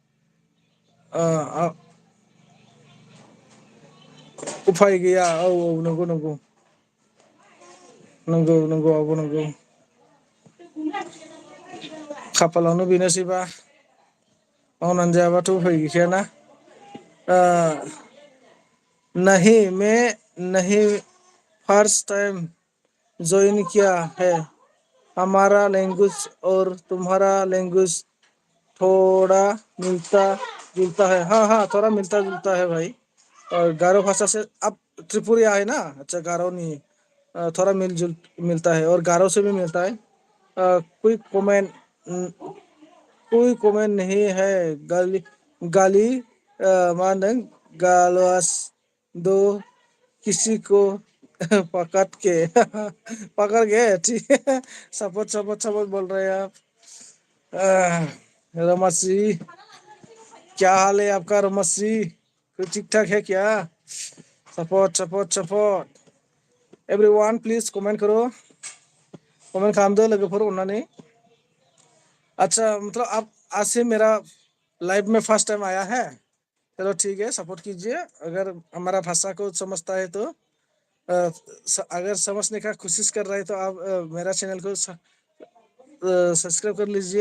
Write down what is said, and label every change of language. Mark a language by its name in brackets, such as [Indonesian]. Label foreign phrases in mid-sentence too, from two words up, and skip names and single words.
[Bodo] उफाय गैया औ नंगौ नंगौ नंगौ आब' नंगौ। खाफालावनो बेनोसैबा मावनानै जायाबाथ' उफाय गैखायाना। [Hindi] ओ नहीं मैं नहीं [English] first time [Hindi] ज्वाइन किया है। हमारा लैंग्वेज और तुम्हारा लैंग्वेज थोड़ा मिलता जुलता है। हाँ थोड़ा मिलता जुलता है भाई। और गारो भाषा से अब त्रिपुरिया है ना। अच्छा गारो नहीं थोड़ा मिलजुल मिलता है और गारो से भी मिलता है। कोई कमेंट नहीं है। गाली गाली [Bodo] मा होनदों [Hindi] गालवास दो किसी को पकड़ के ठीक है। सपोर्ट बोल रहे हैं आप। रमस जी क्या हाल है आपका रमस जी? ठीक ठाक है क्या? [English] support everyone please comment करो। [Bodo] कमेंट खालामदो लोगोफोर अननानै। [Hindi] अच्छा मतलब आप आज से मेरा लाइव में [English] first time [Hindi] आया है। चलो ठीक है सपोर्ट कीजिए। अगर हमारा भाषा को समझता है तो अगर समझने का कोशिश कर रहे हैं तो आप मेरा चैनल को सब्सक्राइब कर लीजिए।